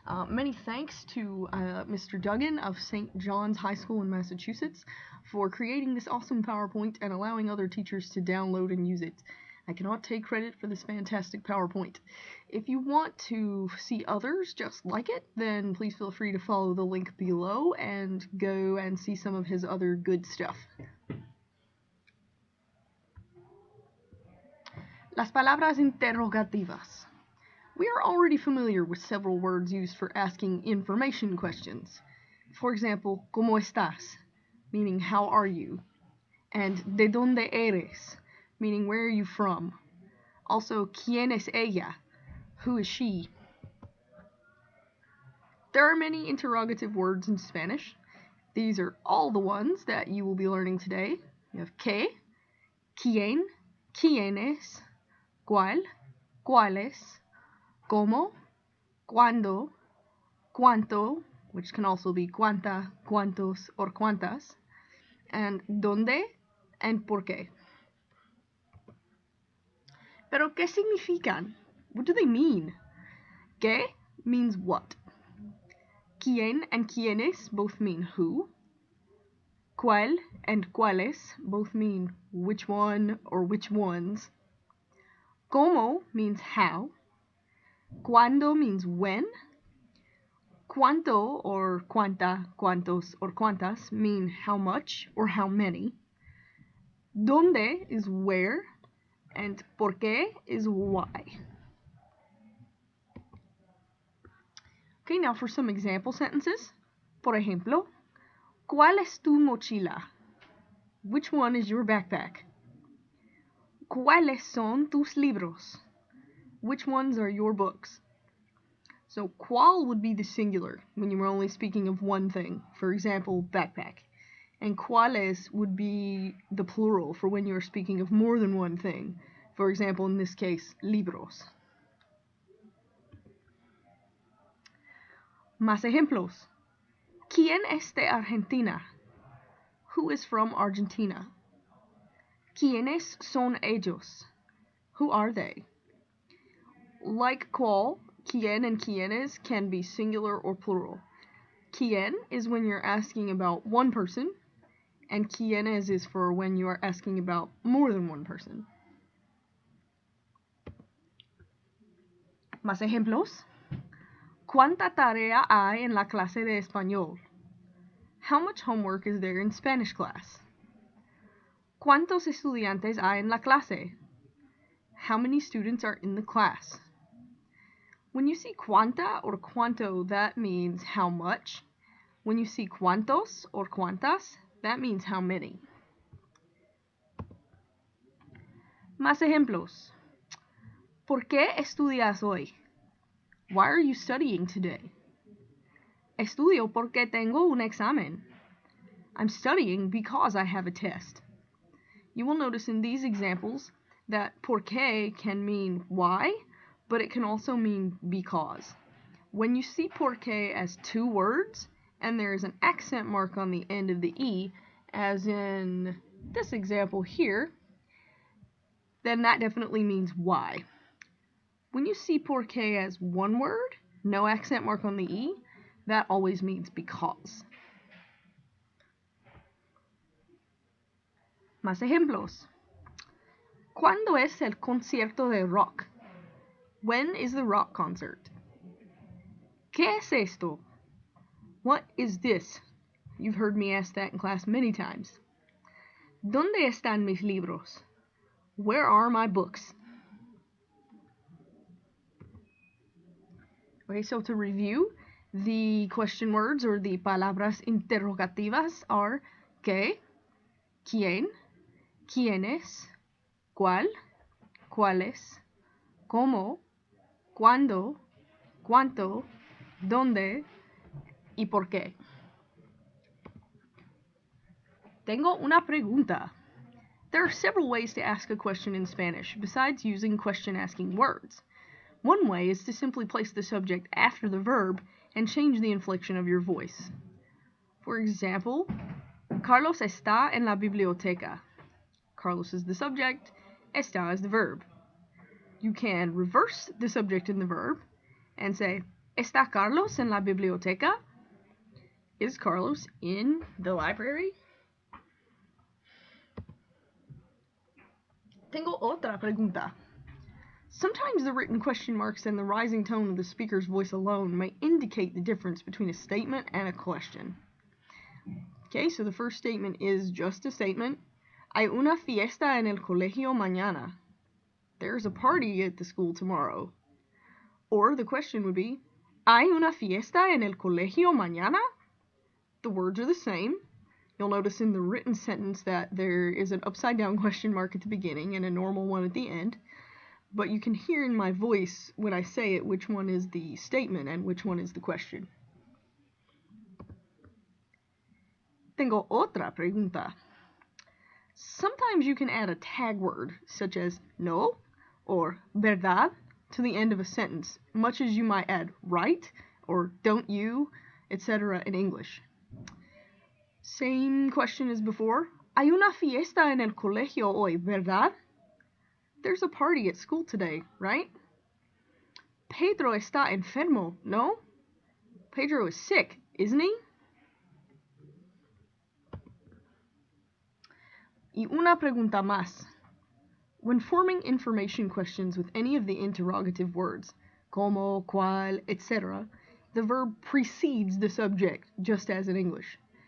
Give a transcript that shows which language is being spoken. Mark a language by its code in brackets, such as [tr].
[en] Many thanks to Mr. Duggan of St. John's High School in Massachusetts for creating this awesome PowerPoint and allowing other teachers to download and use it. I cannot take credit for this fantastic PowerPoint. If you want to see others just like it, then please feel free to follow the link below and go and see some of his other good stuff. [es] Las palabras interrogativas. [en] We are already familiar with several words used for asking information questions. For example, [es] ¿cómo estás? [en] Meaning how are you? And [es] ¿de dónde eres? [en] Meaning where are you from? Also, [es] ¿quién es ella? [en] Who is she? There are many interrogative words in Spanish. These are all the ones that you will be learning today. You have ¿qué?, ¿quién?, ¿quiénes?, ¿cuál?, ¿cuáles?, ¿cómo?, ¿cuándo?, cuánto, which can also be cuánta, cuántos, or cuántas, and dónde and por qué. [es] Pero ¿qué significan? [en] What do they mean? ¿Qué means what? ¿Quién and quiénes both mean who. ¿Cuál and cuáles both mean which one or which ones. ¿Cómo means how. ¿Cuándo means when. ¿Cuánto or cuánta, cuántos, or cuántas mean how much or how many. ¿Dónde is where, and por qué is why. Okay, now for some example sentences. [es] Por ejemplo, ¿cuál es tu mochila? [en] Which one is your backpack? [es] ¿Cuáles son tus libros? [en] Which ones are your books? So cuál would be the singular when you were only speaking of one thing, for example, backpack. And cuáles would be the plural for when you're speaking of more than one thing. For example, in this case, libros. [es] Más ejemplos. ¿Quién es de Argentina? [en] Who is from Argentina? [es] ¿Quiénes son ellos? [en] Who are they? Like cuál, quién and quiénes can be singular or plural. Quién is when you're asking about one person, and quiénes is for when you are asking about more than one person. [es] Más ejemplos. ¿Cuánta tarea hay en la clase de español? [en] How much homework is there in Spanish class? [es] ¿Cuántos estudiantes hay en la clase? [en] How many students are in the class? When you see cuánta or cuánto, that means how much. When you see cuántos or cuántas, that means how many. [es] Más ejemplos. ¿Por qué estudias hoy? [en] Why are you studying today? [es] Estudio porque tengo un examen. [en] I'm studying because I have a test. You will notice in these examples that por qué can mean why, but it can also mean because. When you see por qué as two words, and there is an accent mark on the end of the E, as in this example here, then that definitely means why. When you see por qué as one word, no accent mark on the E, that always means because. [es] Más ejemplos. ¿Cuándo es el concierto de rock? [en] When is the rock concert? [es] ¿Qué es esto? [en] What is this? You've heard me ask that in class many times. [es] ¿Dónde están mis libros? [en] Where are my books? Okay, so to review, the question words or the palabras interrogativas are ¿qué?, ¿quién?, ¿quiénes?, ¿cuál?, [es] cuáles, cómo, cuándo, cuánto, dónde y por qué. Tengo una pregunta. [en] There are several ways to ask a question in Spanish besides using question-asking words. One way is to simply place the subject after the verb and change the inflection of your voice. For example, [es] Carlos está en la biblioteca. [en] Carlos is the subject, está is the verb. You can reverse the subject and the verb and say, [es] ¿Está Carlos en la biblioteca? [en] Is Carlos in the library? [es] Tengo otra pregunta. [en] Sometimes the written question marks and the rising tone of the speaker's voice alone may indicate the difference between a statement and a question. Okay, so the first statement is just a statement. [es] Hay una fiesta en el colegio mañana. [en] There's a party at the school tomorrow. Or the question would be, [es] ¿Hay una fiesta en el colegio mañana? [en] The words are the same. You'll notice in the written sentence that there is an upside down question mark at the beginning and a normal one at the end. But you can hear in my voice when I say it which one is the statement and which one is the question. [es] Tengo otra pregunta. [en] Sometimes you can add a tag word such as no or verdad to the end of a sentence, much as you might add right or don't you, etc. in English. Same question as before. [es] Hay una fiesta en el colegio hoy, ¿verdad? [en] There's a party at school today, right? [es] Pedro está enfermo, no? [en] Pedro is sick, isn't he? [es] Y una pregunta más. [en] When forming information questions with any of the interrogative words, como, cuál, etc., the verb precedes the subject, just as in English.